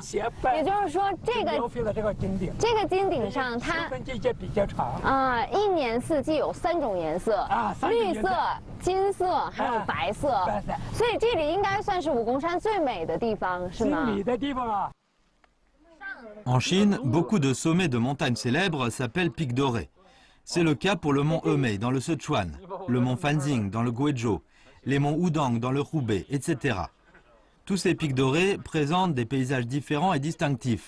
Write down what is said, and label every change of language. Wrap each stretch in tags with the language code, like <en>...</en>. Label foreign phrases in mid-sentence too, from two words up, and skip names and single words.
<zh>也就是说，这个金顶上它秋冬季节比较长一年四季有3种颜色绿色、金色还有白色，所以这里应该算是武功山最美的地方，是吗？最美的地方啊。</zh> <fr>En Chine, beaucoup de sommets de montagnes célèbres s'appellent pics dorés. C'est le cas pour le mont Hemei dans le Sichuan, le mont Fanxing dans le Guizhou, les monts Wudang dans le Hubei, etc. Tous ces pics dorés présentent des paysages différents et distinctifs.</fr>